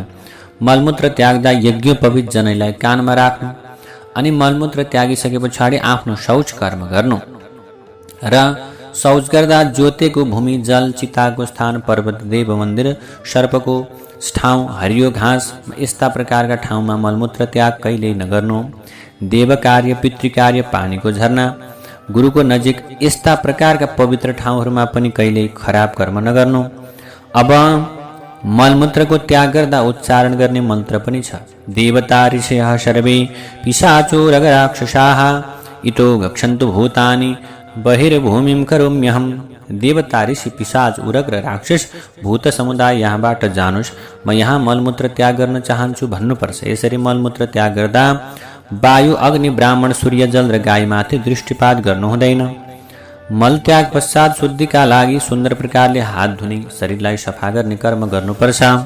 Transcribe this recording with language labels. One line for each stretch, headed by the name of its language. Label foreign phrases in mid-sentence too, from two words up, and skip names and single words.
Nepali: मलमूत्र त्याग्दा यज्ञोपवीत जनैलाई कानमा राख्नु अनि मलमूत्र त्यागिसके पछाडि आफ्नो शौच कर्म गर्नु र शौच गर्दा ज्योतेको भूमि, जल, चिताको स्थान, पर्वत, देव मन्दिर, सर्पको ठाउँ, हरियो घाँस यस्ता प्रकारका ठाउँमा मलमूत्र त्याग कहिल्यै नगर्नु। देव कार्य, पितृकार्य, पानीको झरना, गुरुको नजिक यस्ता प्रकारका पवित्र ठाउँहरूमा पनि कहिल्यै खराब कर्म नगर्नु। अब मलमूत्रको त्याग गर्दा उच्चारण गर्ने मन्त्र पनि छ।
Sanskrit: देवता ऋषयः सर्वे पिशाचो रगराक्षसाः इतो गच्छन्तु भूतानि बहिर्भूमिं करोम्यहम्।
Nepali: देवता, ऋषि, पिशाच, उरग र राक्षस भूत समुदाय यहाँबाट जानुस्, म यहाँ मलमूत्र त्याग गर्न चाहन्छु भन्नुपर्छ। यसरी मलमूत्र त्याग गर्दा वायु, अग्नि, ब्राह्मण, सूर्य, जल र गाईमाथि दृष्टिपात गर्नु हुँदैन। मल त्याग पश्चात शुद्धिका लागि सुन्दर प्रकारले हात धुने, शरीरलाई सफा गर्ने कर्म गर्नुपर्छ।